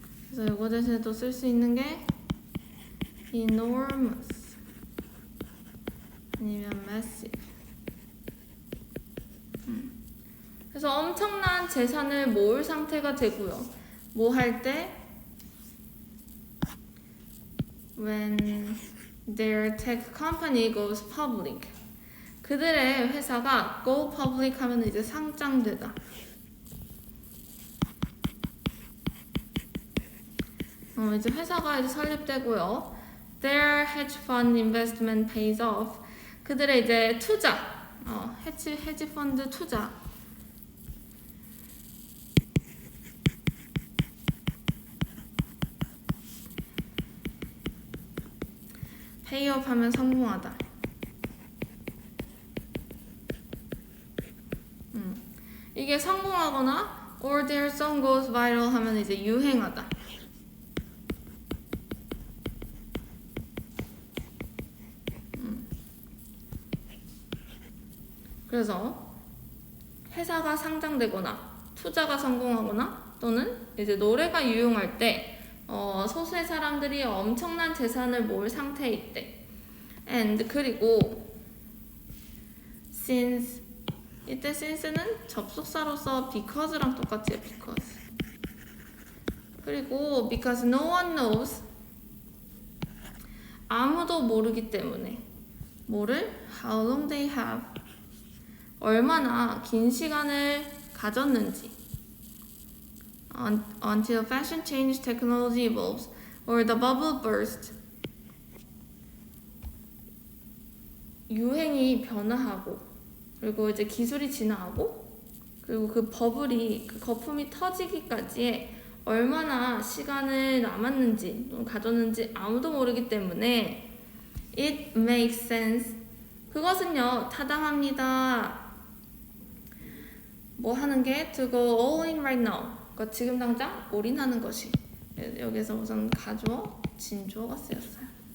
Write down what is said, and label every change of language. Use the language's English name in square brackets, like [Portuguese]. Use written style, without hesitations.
[Korean] 그래서 이거 대신에 또 쓸 수 있는 게 enormous 아니면 massive. 그래서 엄청난 재산을 모을 상태가 되고요. 뭐 할 때? [English] When their tech company goes public. [Korean] 그들의 회사가 go public 하면 이제 상장되다. 이제 회사가 이제 설립되고요. [English] Their hedge fund investment pays off. [Korean] 그들의 이제 투자, 헤지 펀드 투자. pay off 하면 성공하다. 이게 성공하거나 [English] or their song goes viral [Korean] 하면 이제 유행하다. 그래서 회사가 상장되거나 투자가 성공하거나 또는 이제 노래가 유용할 때 소수의 사람들이 엄청난 재산을 모을 상태에 있대. and 그리고 since 이때 since는 접속사로서 because랑 똑같지. [English] because [Korean] 그리고 [English] because no one knows [Korean] 아무도 모르기 때문에 뭐를 [English] how long they have [Korean] 얼마나 긴 시간을 가졌는지 [English] until fashion change, technology evolves, or the bubble bursts. [Korean] 유행이 변화하고 그리고 이제 기술이 진화하고 그리고 그 거품이 터지기까지의 얼마나 시간을 남았는지 또는 가졌는지 아무도 모르기 때문에 [English] it makes sense. [Korean] 그것은요 타당합니다. 뭐 하는 게 [English] to go all in right now. [Korean] 그러니까 지금 당장 올인하는 것이. 여기서 우선 가주어, 진주어가 쓰였어요.